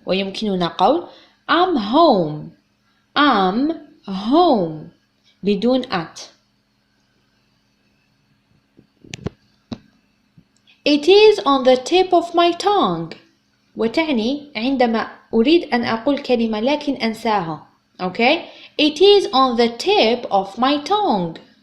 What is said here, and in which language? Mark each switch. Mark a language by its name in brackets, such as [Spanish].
[Arabic] ويمكننا قول [English] I'm home. I'm home [Arabic] بدون at. [English] It is on the tip of my tongue. [Arabic] وتعني عندما أريد أن أقول كلمة لكن أنساها. [English] Okay? It is on the tip of my tongue.